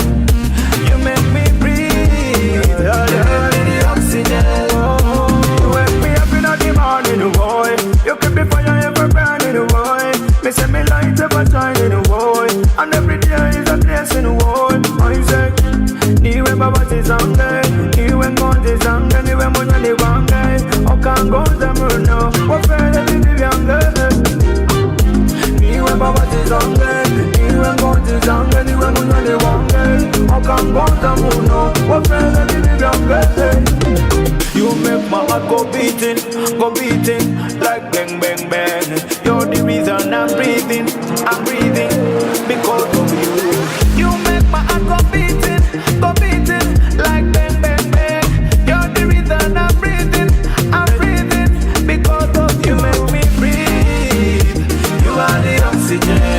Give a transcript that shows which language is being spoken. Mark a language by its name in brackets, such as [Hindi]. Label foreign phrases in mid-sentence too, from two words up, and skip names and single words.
[English] You make me breathe. You give me the oxygen. You wake me up in the morning, boy. You keep me fire ever burning, boy. Me say me light ever shining, boy. And every day is a blessing, boy. I say, [Swahili] niwe baba tizange, niwe ngozi zange, niwe mwenye wange. Okangoza muno, wafele bibi yange. Niwe baba tizange, niwe ngozi zange, niwe mwenye wange. Okangoza muno, wafele bibi yange. [English] You make my heart go beating like bang, bang, bang. You're the reason I'm breathing because of you. You make my heart go beating like bang, bang, bang. You're the reason I'm breathing because of you. You make me breathe. You are the oxygen.